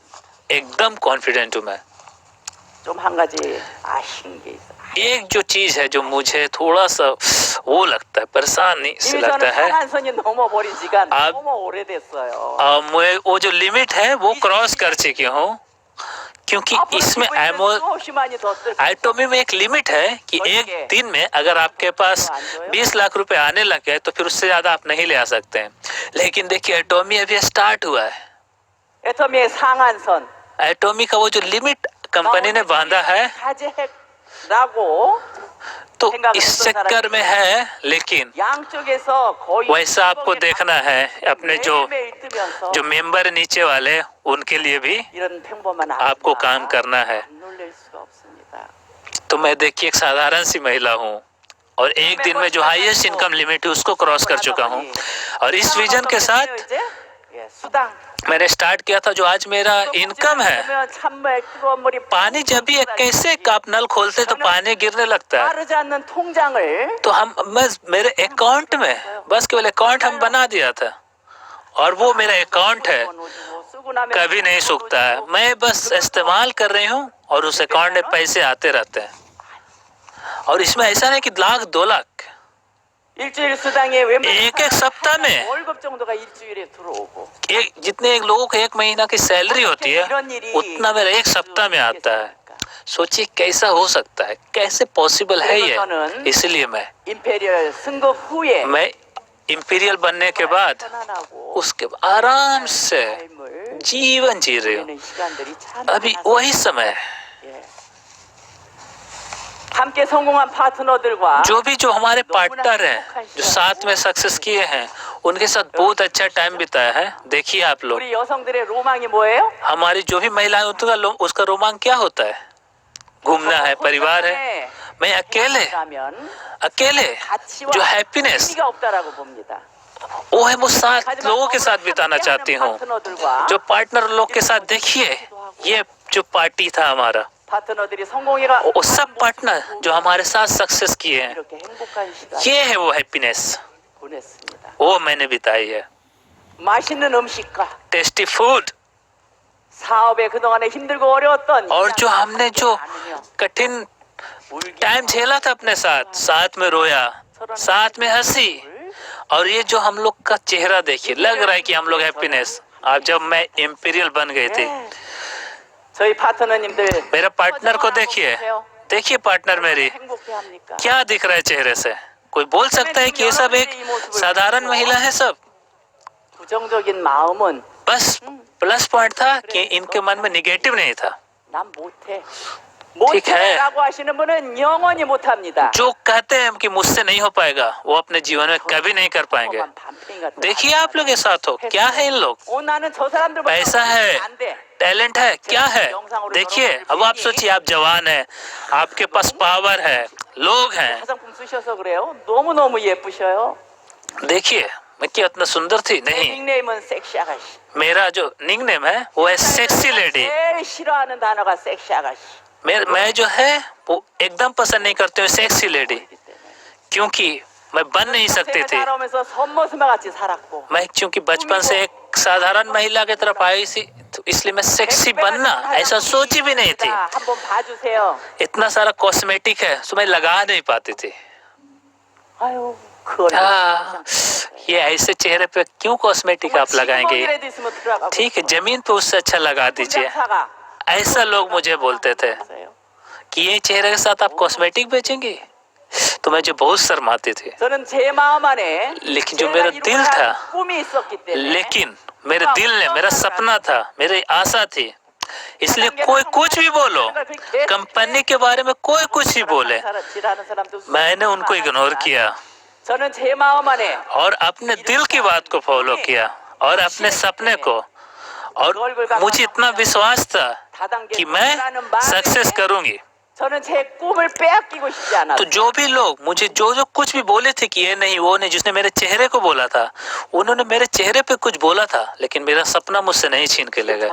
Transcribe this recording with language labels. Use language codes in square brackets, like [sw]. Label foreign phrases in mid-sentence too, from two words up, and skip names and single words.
[hi] एकदम कॉन्फिडेंट हूँ मैं। [ko] 좀 한 가지 아쉬운 게 있어요. [hi] एक जो चीज है जो मुझे थोड़ा सा वो लगता है, परेशानी से [ko] 이미 [hi] लगता [ko] 저는 [hi] है, [ko] 상한선이 넘어버린 지가 [hi] आप- [ko] 너무 오래됐어요. [hi] मैं वो जो लिमिट है वो क्रॉस कर चुकी हूँ, क्योंकि [ko] 앞으로 [hi] इसमें [ko] 기부에는 수없이 많이 더 뜰 거예요. [hi] एटॉमी में एक लिमिट है कि एक दिन में अगर आपके पास 20 लाख रुपए आने लग गए तो फिर उससे ज्यादा आप नहीं ले आ सकते हैं। लेकिन देखिए एटॉमी अभी स्टार्ट हुआ है, [ko] 애터미의 상한선 [hi] एटॉमी का वो जो लिमिट कंपनी ने बांधा है [ko] 가제라고 [hi] तो इस चक्कर में है, लेकिन [ko] 양쪽에서 거의 [hi] वैसा आपको देखना है अपने जो [ko] 매일매일 뜨면서 [hi] जो मेंबर नीचे वाले उनके लिए भी [ko] 이런 평범한 [hi] आपको [ko] 아줌마 [hi] काम करना है। [ko] 안 놀랄 수가 없습니다. [hi] तो मैं देखिए एक साधारण सी महिला हूँ और एक दिन में जो [en] highest income limit [hi] है उसको क्रॉस कर चुका हूँ, और इस विजन के साथ [ko] 이제 예, 수당 [hi] मैंने स्टार्ट किया था जो आज मेरा इनकम है। [ko] 그러면 찬물 뜨거운 물이 [hi] पानी जब भी कैसे आप नल खोलते तो पानी गिरने लगता है, [ko] 마르지 않는 통장을 [hi] तो मेरे अकाउंट में बस केवल अकाउंट हम बना दिया था, और वो मेरा अकाउंट है, [ko] 쓰고 나면 [hi] कभी नहीं सूखता है। मैं बस इस्तेमाल कर रही हूँ और उस अकाउंट में पैसे आते रहते हैं। और इसमें ऐसा नहीं कि लाख 2 लाख, [ko] 일주일 수당에 웬만한 [hi] एक एक सप्ताह में [ko] 월급 정도가 일주일에 들어오고 [hi] जितने एक लोगों को 1 महीना की सैलरी होती है उतना मेरा एक सप्ताह में आता है। सोचिए कैसा हो सकता है, कैसे पॉसिबल है ये। इसलिए [ko] 임페리얼 승급 후에 [hi] मैं इंपीरियल बनने के बाद [ko] 편안하고 [hi] उसके आराम से [ko] 삶을 [hi] जीवन जी रही हूँ। [ko] 보내는 시간들이 참 [hi] अभी [ko] 많아서 [hi] वही समय है, [ko] 예. 함께 성공한 파트너들과 [hi] जो भी जो हमारे पार्टनर हैं जो साथ में सक्सेस किए हैं उनके साथ बहुत अच्छा टाइम बिताया है। देखिए आप लोग, [ko] 우리 여성들의 로망이 뭐예요? [hi] हमारी जो भी महिलाएं उसका रोमांच क्या होता है? घूमना है, परिवार है। मैं अकेले जो हैप्पीनेस [ko] 의미가 없다라고 봅니다. [hi] वो है वो 7 लोगों के साथ बिताना चाहती हूँ। [ko] 파트너들과 [hi] जो पार्टनर लोग के साथ देखिए, ये जो पार्टी था हमारा, [ko] 파트너들이 성공해가 [hi] वो सब पार्टनर जो हमारे साथ सक्सेस किए हैं, [ko] 이렇게 행복한 시간 [hi] ये है वो हैप्पीनेस, [ko] 보냈습니다. [hi] वो मैंने बिताई है। [ko] 맛있는 음식과 [en] tasty food, [ko] 사업에 그동안에 힘들고 어려웠던 [hi] और जो हमने जो कठिन टाइम झेला था अपने साथ, साथ में रोया, साथ में हंसी, और ये जो हम लोग का चेहरा देखिए, लग रहा है कि हम लोग हैप्पीनेस। आप जब मैं इंपीरियल बन गए थे, [ko] 저희 파트너님들 [hi] मेरा पार्टनर को देखिए, देखिए पार्टनर मेरी [ko] 행복해합니까? [hi] क्या दिख रहा है चेहरे से। कोई बोल सकता है कि ये सब एक साधारण महिला है सब? [ko] 부정적인 마음은 [hi] बस [en] plus point [hi] था कि इनके मन में निगेटिव नहीं था। [ko] 난 못해 [hi] ठीक है। [ko] 못해라고 하시는 분은 영원히 못합니다. [hi] जो कहते हैं कि मुझसे नहीं हो पाएगा वो अपने जीवन में कभी नहीं कर पाएंगे। देखिए आप लोग के साथ हो क्या है इन लोग, [ko] 나는 저 사람들보다 [hi] पैसा है, [ko] 안 돼. [hi] टैलेंट है, क्या है। देखिए अब आप सोचिए आप जवान हैं, आपके पास पावर है, लोग हैं। [ko] 화장품 쓰셔서 그래요. 너무너무 예쁘셔요. [hi] देखिए मैं क्या इतना सुंदर थी [ko] 내 [hi] नहीं। [ko] 닉네임은 섹시 아가씨. [hi] मेरा जो निकनेम है वो है [en] sexy lady. [ko] 제일 싫어하는 단어가 섹시 아가씨. [hi] मैं जो है वो एकदम पसंद नहीं करती हूँ [en] sexy lady, [hi] क्योंकि मैं बन नहीं सकती थी। [ko] 자라오면서 선머스마 같이 살았고. [hi] मैं क्योंकि बचपन से एक साधारण महिला की तरफ आई थी तो इसलिए मैं सेक्सी बनना ऐसा सोची भी नहीं थी। [ko] 한번 봐주세요. [hi] इतना सारा कॉस्मेटिक है तो मैं लगा नहीं पाती थी। [ko] 아유, 그걸. [hi] हाँ, ये ऐसे चेहरे पे क्यों कॉस्मेटिक आप लगाएंगे। [ko] 지구멍이라도 있으면 들어가고. [hi] ठीक है जमीन पे उससे अच्छा लगा दीजिए। [ko] 사가. [hi] ऐसा लोग मुझे बोलते थे कि ये चेहरे के साथ आप कॉस्मेटिक बेचेंगे, तो मुझे बहुत शर्माती थी। [ko] 저는 제 마음 안에 [hi] लेकिन जो मेरा दिल था, [ko] 꿈이 있었기 때문에 [hi] लेकिन मेरे दिल ने मेरा सपना था, मेरी आशा थी, इसलिए कोई कुछ भी बोलो, कंपनी के बारे में कोई कुछ भी बोले, मैंने उनको इग्नोर किया [ko] 저는 제 마음 안에 [hi] और अपने दिल की बात को फॉलो किया और अपने सपने को, और मुझे इतना विश्वास था कि मैं सक्सेस करूंगी। [ko] 저는 제 꿈을 빼앗기고 싶지 않았어요. [hi] तो जो भी लोग मुझे जो जो कुछ भी बोले थे कि ये नहीं वो नहीं, जिसने मेरे चेहरे को बोला था उन्होंने मेरे चेहरे पे कुछ बोला था, लेकिन मेरा सपना मुझसे नहीं छीन के ले गए।